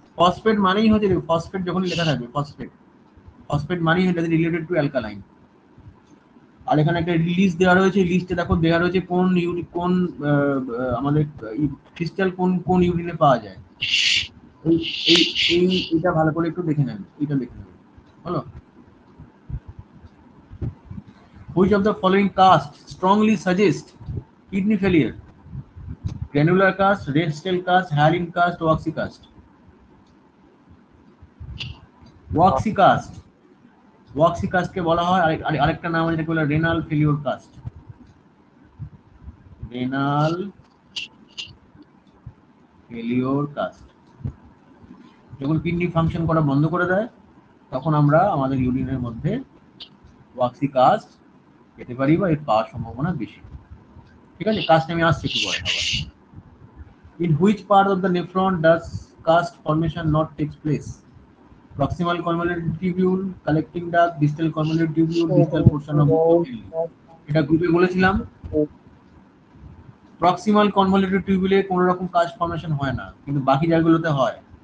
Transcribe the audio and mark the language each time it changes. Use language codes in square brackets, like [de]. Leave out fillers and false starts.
[bn] Phosphate মানেই হচ্ছে, phosphate যখনই লেখা থাকবে ফসফেট, ফসফেট মানেই হচ্ছে রিলেটেড টু অ্যালকালাইন। আর এখানে একটা লিস্ট দেওয়া রয়েছে, লিস্টে দেখো দেওয়া রয়েছে কোন কোন আমাদের ক্রিস্টাল কোন কোন ইউরিনে পাওয়া যায়। এই এই এইটা ভালো করে একটু দেখে নেন, এটা দেখে নেবেন। [en] হলো, which of the following cast strongly suggest kidney failure? Granular cast, red cell cast, hyaline cast, waxy cast. [bn] Waxy cast, waxy cast কে বলা হয় আরেকটা নাম আছে, যেটাকে বলে renal failure caste. Renal failure caste. যখন কিডনি ফাংশন করা বন্ধ করে দেয়, তখন আমরা আমাদের ইউরিনের মধ্যে ওয়াক্সি কাস্ট পেতে পারি, বা এর পাওয়ার সম্ভাবনা বেশি। ঠিক আছে, কাস্ট আমি আসছি একটু পরে আবার। [en] In which part of the nephron does cast formation not takes place? Proximal convoluted tubule, collecting duct, distal convoluted tubule, distal portion of the. [bn] এটা গ্রুপে বলেছিলাম, প্রক্সিমাল কনভলিউটেড টিউবুলে কোনো রকম কাস্ট ফর্মেশন হয় না, কিন্তু বাকি জায়গাগুলোতে হয়।